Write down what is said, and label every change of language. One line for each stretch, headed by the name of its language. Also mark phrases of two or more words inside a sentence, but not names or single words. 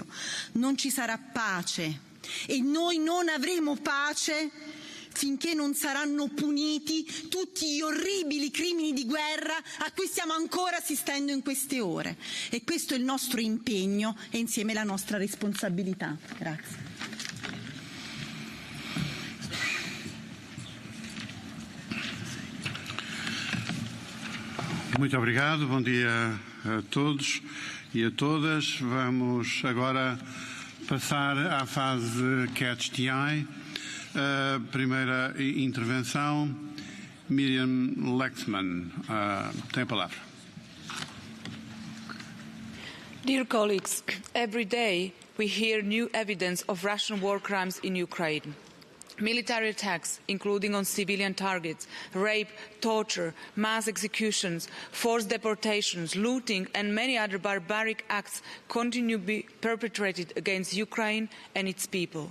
Italian: Non ci sarà pace e noi non avremo pace finché non saranno puniti tutti gli orribili crimini di guerra a cui stiamo ancora assistendo in queste ore. E questo è il nostro impegno e insieme la nostra responsabilità. Grazie.
Portuguese: Muito obrigado, bom dia a todos e a todas. Vamos agora passar à fase
English: Catch the Eye.
Portuguese: Primeira intervenção, Miriam Lexman, tem a palavra.
English: Dear colleagues, every day we hear new evidence of Russian war crimes in Ukraine. Military attacks, including on civilian targets, rape, torture, mass executions, forced deportations, looting and many other barbaric acts continue to be perpetrated against Ukraine and its people.